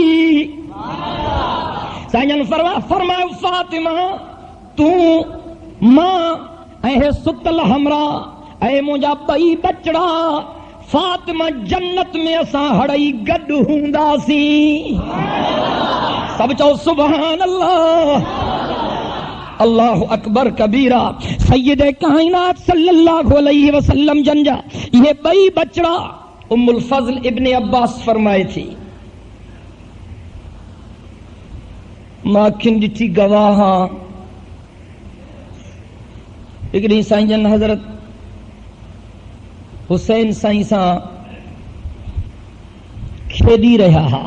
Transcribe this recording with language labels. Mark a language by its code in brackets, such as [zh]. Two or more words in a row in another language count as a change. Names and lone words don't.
[sd] साईं जन फरमायो फातिमा तूं मां ऐं हे सुतल हमरा ऐं मुंहिंजा ॿई बचड़ा फातिमा जन्नत में असां हड़ई गॾु हूंदासीं। सभु चओ [ar] سبحان الله. الله أكبر كبيرا. [sd] सैयद कायनात [ar] صلى الله عليه وسلم [sd] जन जा ये ॿई बचड़ा उम्मुल फज़ल इब्न अब्बास फरमाए थी, मां अखियुनि ॾिठी गवाह आं। हिकिड़ी साईं जन हज़रत हुसैन साईं सां खेॾी रहिया हा।